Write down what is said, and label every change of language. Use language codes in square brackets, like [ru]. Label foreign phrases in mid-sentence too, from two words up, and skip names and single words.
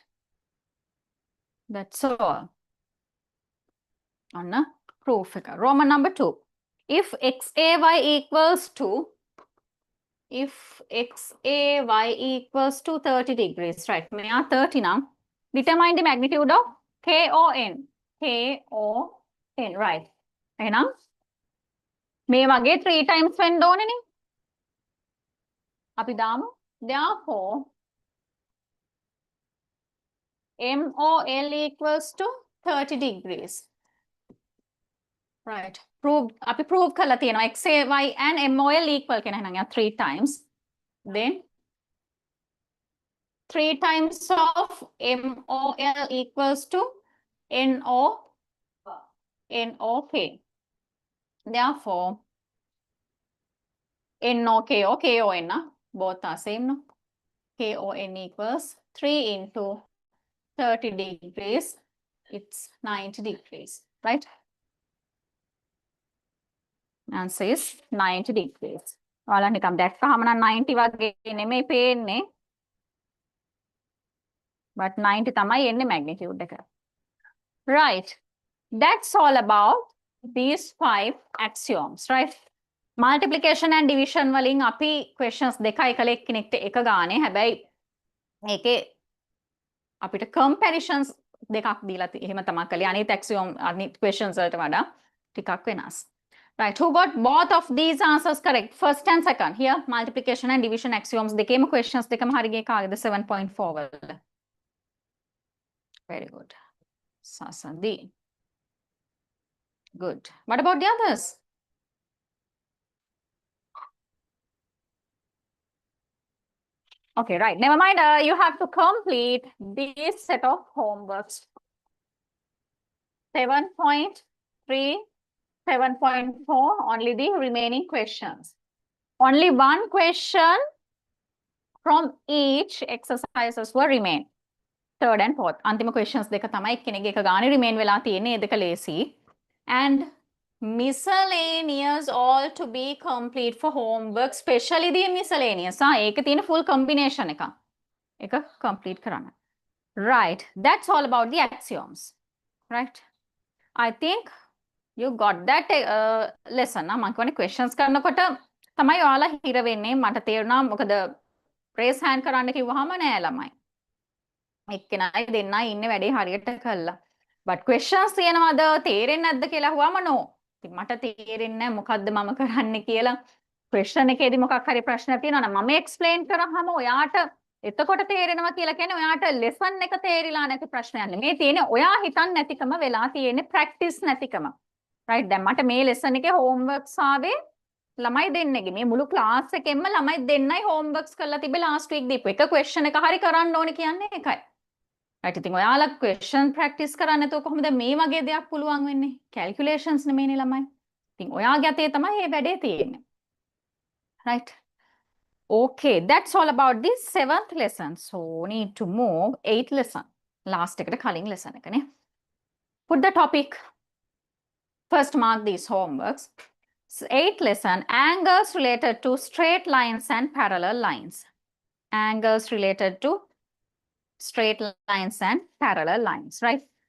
[en] That's all. On a proof. Roman number 2. If xay equals to, if xay equals to 30 degrees, right? May 30 now. Determine the magnitude of KON. KON, right? [si] එහෙනම් මේ වගේ [en] 3 times [si] වෙන්න ඕනේනේ. අපි දාමු. [en] Therefore, MOL equals to 30 degrees. Right. Prove. [si] අපි prove කරලා තියෙනවා. [en] XAY and MOL equal [si] කියන එහෙනම් [en] 3 times. Then 3 times of MOL equals to NOK. Therefore, NOK or KON, both are same, no? KON equals 3 into 30 degrees. It's 90 degrees, right? Answer is 90 degrees. [si] ඔයාලා නිකම් දැක්කහම නම් 90 වගේ නෙමෙයි පේන්නේ. But 90 තමයි එන්නේ magnitude එක. [en] Right. That's all about these 5 axioms, right? Multiplication and division [si] වලින් අපි questions දෙකයි කළේ එක්කෙනෙක්ට එක ගානේ. හැබැයි මේකේ අපිට comparisons දෙකක් දීලා එහෙම තමයි කළේ. අනිත් axiom අනිත් questions වලට වඩා ටිකක් වෙනස්. [en] Right, who got both of these answers correct? First and second. Here, multiplication and division axioms. [si] දෙකේම questions දෙකම හරි ගියේ කාගේද 7.4 වල. [en] Very good. Sasandi. Good. What about the others? Okay, right. Never mind. You have to complete this set of homeworks. 7.3, 7.4, only the remaining questions. Only one question from each exercises will remain. Third and fourth. [si] Antima questions දෙක තමයි කෙනෙක්ගේ එක ගානේ remain වෙලා තියෙන්නේ. ඒ දෙක ලේසි. [en] And miscellaneous all to be complete for homework, especially the miscellaneous. [si] ඒකේ තියෙන [en] full combination [si] එක. ඒක complete කරන්න. [en] Right. That's all about the axioms. Right. I think you got that lesson. [si] මම කියන්නේ questions කරනකොට තමයි ඔයාලා හිර වෙන්නේ. මට තේරුණා මොකද [en] raise hand [si] කරන්න කිව්වහම නෑ ළමයි. එක්කෙනයි දෙන්නයි ඉන්නේ වැඩේ හරියට කළා. But questions තියෙනවද තේරෙන්නේ නැද්ද කියලා අහුවම no. ඉතින් මට තේරෙන්නේ නැහැ මොකද්ද මම කරන්නේ කියලා. question එකේදී මොකක් හරි ප්‍රශ්නයක් තියෙනවා නම් මම explain කරාම ඔයාට එතකොට තේරෙනවා කියලා කියන්නේ ඔයාට lesson එක තේරිලා නැති ප්‍රශ්නයක් නෙමෙයි. මේ තියෙන්නේ ඔයා හිතන්නේ නැතිකම වෙලා තියෙන්නේ practice නැතිකම. Right, දැන් මට මේ lesson එකේ homeworks ආවේ ළමයි දෙන්නගේ. මේ මුළු class එකෙන්ම ළමයි දෙන්නයි homeworks කරලා තිබේ [en] last week [si] දීපු එක question එක හරි කරන්න ඕනේ කියන්නේ ඒකයි. Right, ඉතින් ඔයාලා [en] question practice [si] කරන්නේ නැතුව කොහොමද මේ වගේ දෙයක් පුළුවන් වෙන්නේ? Calculations නෙමෙයිනේ ළමයි. ඉතින් ඔයාගේ අතේ තමයි මේ වැඩේ තියෙන්නේ. [en] Right. Okay, that's all about this 7th lesson. So need to move 8th lesson. [si] Last එකට කලින් lesson එකනේ. [en] Put the topic. First mark these homeworks. 8th lesson, angles related to straight lines and parallel lines. Angles related to straight lines and parallel lines, right?